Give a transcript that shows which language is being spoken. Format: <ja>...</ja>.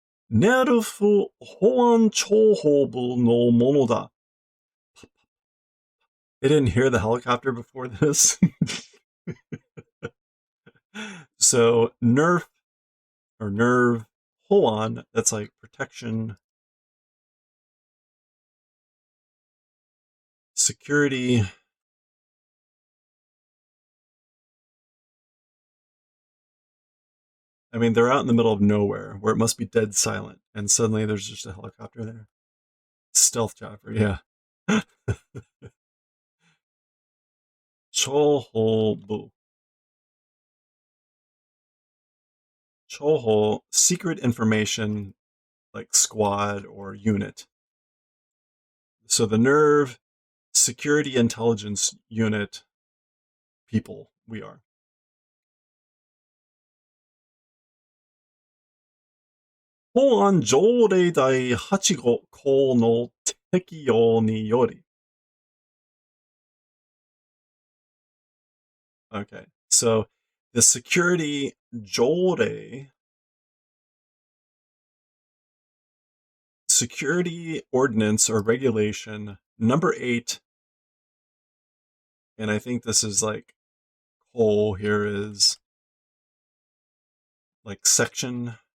<ja>ネルフ保安庁報部のものだ.</ja> <en>They didn't hear the helicopter before this. So, nerf or nerve, Hoan, that's like protection, security. I mean, they're out in the middle of nowhere where it must be dead silent, and suddenly there's just a helicopter there. Stealth chopper, yeah. Chohobu. Choho, secret information, like squad or unit. So the nerve, security intelligence unit people we are.</en> <ja>法案条例第8号項の適用により.</ja> <en>Okay, so the security 条例, security ordinance or regulation number 8, and I think this is like whole here is like section</en>